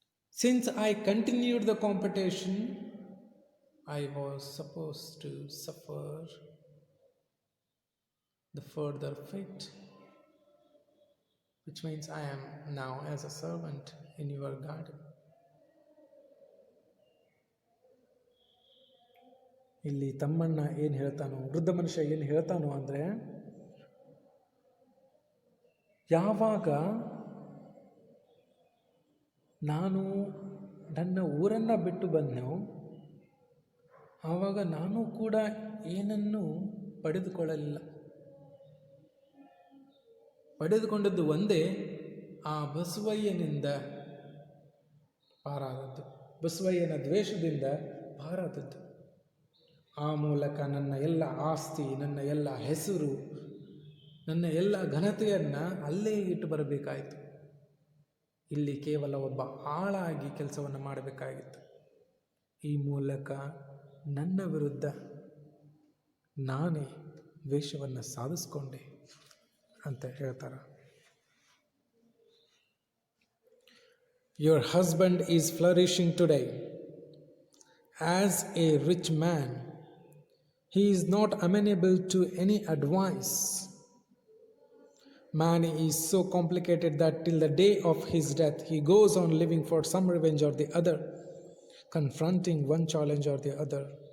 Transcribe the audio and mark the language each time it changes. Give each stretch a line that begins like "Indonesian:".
English: Since I continued the competition, I was supposed to suffer the further fate, which means I am now as a servant in your garden.
Kannada: ಇಲ್ಲಿ ತಮ್ಮಣ್ಣ ಏನು ಹೇಳ್ತಾನೋ, ವೃದ್ಧ ಮನುಷ್ಯ ಏನು ಹೇಳ್ತಾನೋ ಅಂದರೆ, ಯಾವಾಗ ನಾನು ನನ್ನ ಊರನ್ನು ಬಿಟ್ಟು ಬಂದೆನೋ ಆವಾಗ ನಾನು ಕೂಡ ಏನನ್ನೂ ಪಡೆದುಕೊಳ್ಳಲಿಲ್ಲ. ಪಡೆದುಕೊಂಡದ್ದು ಒಂದೇ, ಆ ಬಸವಯ್ಯನಿಂದ ಪಾರಾದದ್ದು, ಬಸವಯ್ಯನ ದ್ವೇಷದಿಂದ ಪಾರಾದದ್ದು. ಆ ಮೂಲಕ ನನ್ನ ಎಲ್ಲ ಆಸ್ತಿ, ನನ್ನ ಎಲ್ಲ ಹೆಸರು, ನನ್ನ ಎಲ್ಲ ಘನತೆಯನ್ನು ಅಲ್ಲೇ ಇಟ್ಟು ಬರಬೇಕಾಯಿತು. ಇಲ್ಲಿ ಕೇವಲ ಒಬ್ಬ ಆಳಾಗಿ ಕೆಲಸವನ್ನು ಮಾಡಬೇಕಾಗಿತ್ತು. ಈ ಮೂಲಕ ನನ್ನ ವಿರುದ್ಧ ನಾನೇ ದ್ವೇಷವನ್ನು ಸಾಧಿಸ್ಕೊಂಡೆ ಅಂತ ಹೇಳ್ತಾರೆ.
English: Your husband is flourishing today as a rich man. He is not amenable to any advice. Man is so complicated that till the day of his death, he goes on living for some revenge or the other, confronting one challenge or the other.